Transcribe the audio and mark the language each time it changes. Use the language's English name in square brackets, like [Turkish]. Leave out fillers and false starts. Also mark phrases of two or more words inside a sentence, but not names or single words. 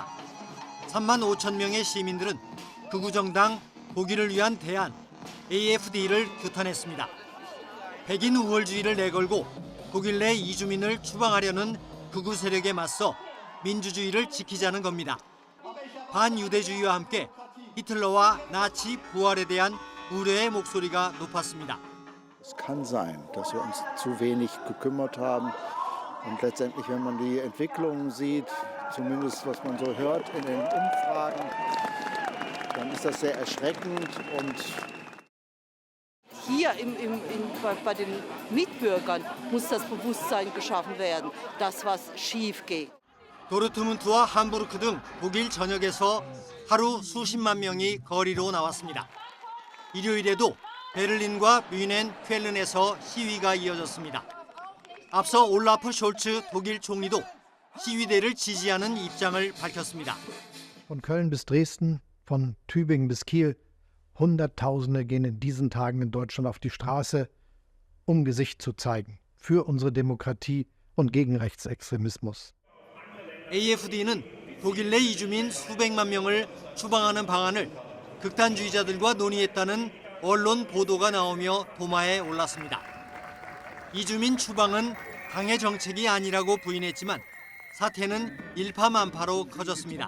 [Korean] 3만 5천 명의 시민들은 극우 정당 독일을 위한 대안 AfD를 규탄했습니다. 백인 우월주의를 내걸고 독일 내 이주민을 추방하려는 극우 세력에 맞서 민주주의를 지키자는 겁니다. 반유대주의와 함께 히틀러와 나치 부활에 대한 우려의 목소리가 높았습니다. [German] Es kann sein, dass wir uns zu wenig gekümmert haben. Und letztendlich, wenn man die Entwicklungen sieht, zumindest was man so hört in den Umfragen, dann ist das sehr erschreckend. Und hier bei den Mitbürgern muss das Bewusstsein geschaffen werden, dass was schief geht. [Korean] 도르트문트와 함부르크 등 독일 전역에서 하루 수십만 명이 거리로 나왔습니다. 일요일에도 베를린과 뮌헨, 쾰른에서 시위가 이어졌습니다. 앞서 올라프 숄츠 독일 총리도 시위대를 지지하는 입장을 밝혔습니다. [German] Von Köln bis Dresden, von Tübingen bis Kiel, Hunderttausende gehen in diesen Tagen in Deutschland auf die Straße, um Gesicht zu zeigen für unsere Demokratie und gegen Rechtsextremismus. [Korean] AfD는 독일 내 이주민 수백만 명을 추방하는 방안을 극단주의자들과 논의했다는 언론 보도가 나오며 도마에 올랐습니다. 이주민 추방은 당의 정책이 아니라고 부인했지만 사태는 일파만파로 커졌습니다.